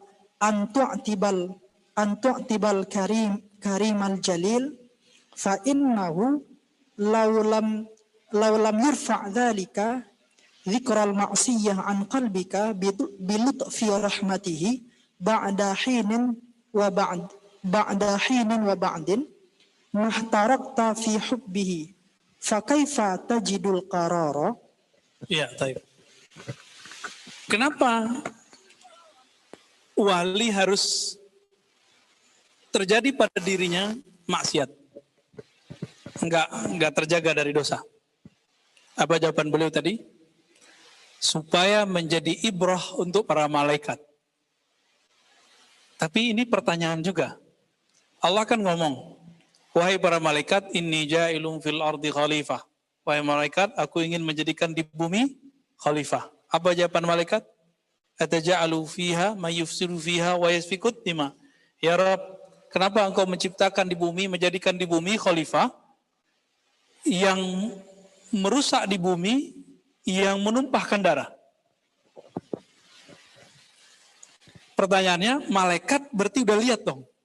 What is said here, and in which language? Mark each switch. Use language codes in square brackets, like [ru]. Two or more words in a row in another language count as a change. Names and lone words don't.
[ar] أن تعاتب الكريم الجليل فإنه لو لم يرفع ذلك ذكر المعصية عن قلبك بلطف رحمته بعد حين وبعد محترقت في حبه فكيف تجد القرار. [id] Ya, baik. Kenapa wali harus terjadi pada dirinya maksiat? Enggak terjaga dari dosa. Apa jawaban beliau tadi? Supaya menjadi ibrah untuk para malaikat. Tapi ini pertanyaan juga. Allah kan ngomong, wahai para malaikat, [ar] إني جاعل في الأرض خليفة. [id] Wahai malaikat, aku ingin menjadikan di bumi khalifah. Apa jawaban malaikat? [ar] أتجعل فيها من يفسد فيها ويسفك الدماء. [id] Ya Rabb, kenapa engkau menciptakan di bumi, menjadikan di bumi khalifah yang merusak di bumi, yang menumpahkan darah? Pertanyaannya, malaikat berarti udah lihat dong.